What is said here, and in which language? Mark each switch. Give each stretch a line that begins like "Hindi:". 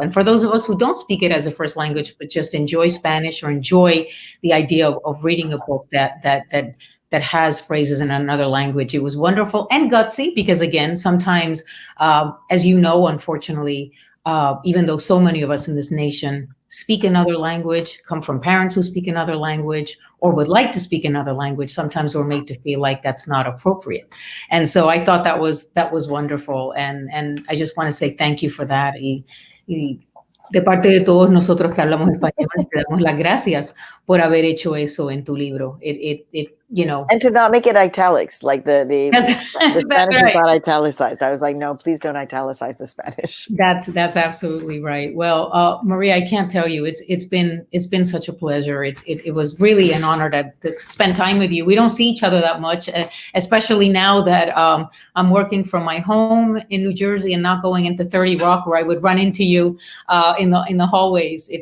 English: And for those of us who don't speak it as a first language, but just enjoy Spanish or enjoy the idea of reading a book that has phrases in another language, it was wonderful and gutsy, because again, sometimes, as you know, unfortunately, even though so many of us in this nation speak another language, come from parents who speak another language, or would like to speak another language, sometimes we're made to feel like that's not appropriate. And so I thought that was wonderful. And I just want to say thank you for that.
Spanish: Y de parte de todos nosotros que hablamos español, te damos las gracias por haber hecho eso en tu libro.
English: It and to not make it italics, like the Spanish right. is not italicized. I was like, no, please don't italicize the Spanish. That's absolutely right. Well, Maria, I can't tell you, it's been such a pleasure. It was really an honor to spend time with you. We don't see each other that much, especially now that I'm working from my home in New Jersey and not going into 30 Rock, where I would run into you in the hallways.